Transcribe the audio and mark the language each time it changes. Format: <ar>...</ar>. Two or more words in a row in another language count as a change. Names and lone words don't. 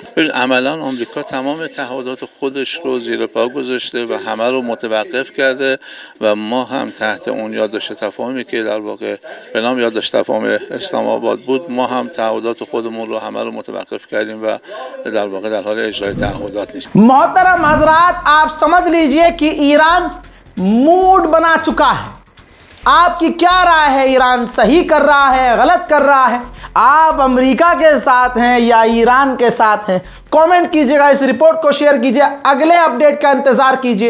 <fa>عملا آمریکا تمام تعهدات خودش رو زیر پا گذاشته و همه رو متوقف کرده و ما هم تحت اون یادداشت تفاهمی که در واقع به نام یادداشت تفاهم اسلام آباد بود، ما هم تعهدات خودمون رو همه رو متوقف کردیم و در واقع در حال اجرای تعهدات نیستیم.</fa> <hi>मोहतरम हजरात, आप समझ लीजिए कि ईरान मूड बना चुका है. आपकी क्या राय है? ईरान सही कर रहा है, गलत कर रहा है? आप अमेरिका के साथ हैं या ईरान के साथ हैं? कमेंट कीजिएगा, इस रिपोर्ट को शेयर कीजिए, अगले अपडेट का इंतजार कीजिए.</hi>